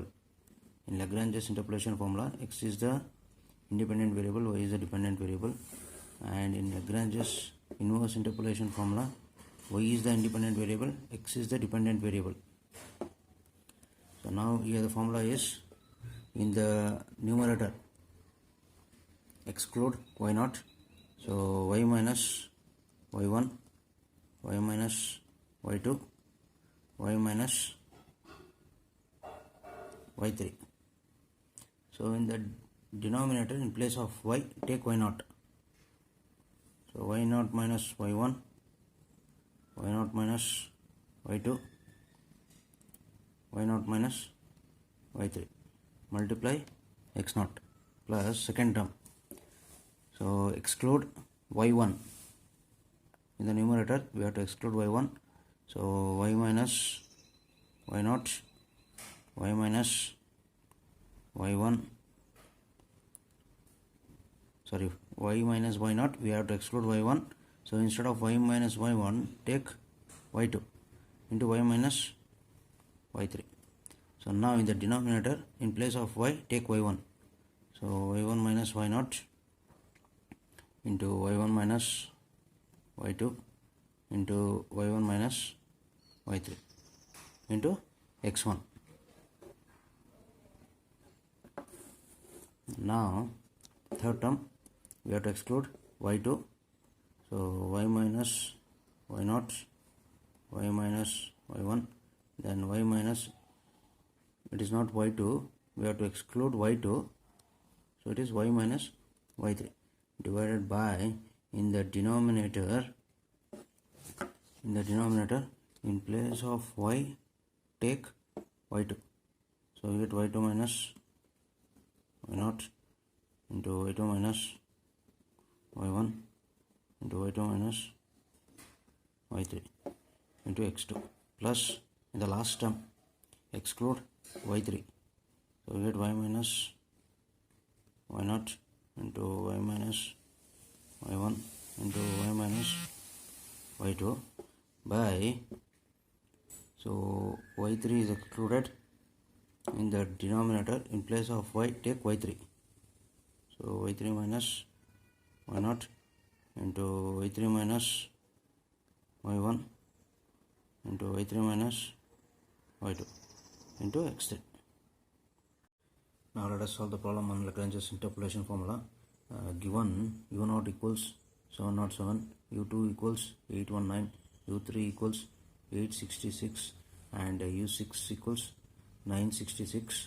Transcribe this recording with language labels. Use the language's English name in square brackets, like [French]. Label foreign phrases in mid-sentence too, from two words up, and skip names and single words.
[English] In Lagrange's interpolation formula, x is the independent variable, y is the dependent variable. And in Lagrange's inverse interpolation formula, y is the independent variable, x is the dependent variable. So now here the formula is, in the numerator exclude y0. So y minus y1, y minus y2, y minus y3. So in the denominator, in place of y take y0. So y0 minus y1, y0 minus y2, y0 minus y3 multiply x0 plus second term. So exclude y1. In the numerator we have to exclude y1. So y minus y0, y minus y1, sorry, y minus y0, we have to exclude y1. So instead of y minus y1, take y2 into y minus y3. So now in the denominator, in place of y, take y1. So y1 minus y0 into y1 minus y2 into y1 minus y3 into x1. Now third term we have to exclude y2. So y minus y0, y minus y1, then y minus, it is not y2, we have to exclude y2, so it is y minus y3 divided by, in the denominator in place of y take y2. So we get y2 minus y0 into y2 minus y1 into y2 minus y3 into x2 plus, in the last term exclude y3. So we get y minus y0 into y minus y1 into y minus y2 by, so y3 is excluded in the denominator, in place of y take y3. So y3 minus y0 into y3 minus y1 into y3 minus y2 into x3. Now let us solve the problem on Lagrange's interpolation formula. Given u0 equals 707, u2 equals 819, u3 equals 866 and u6 equals 966.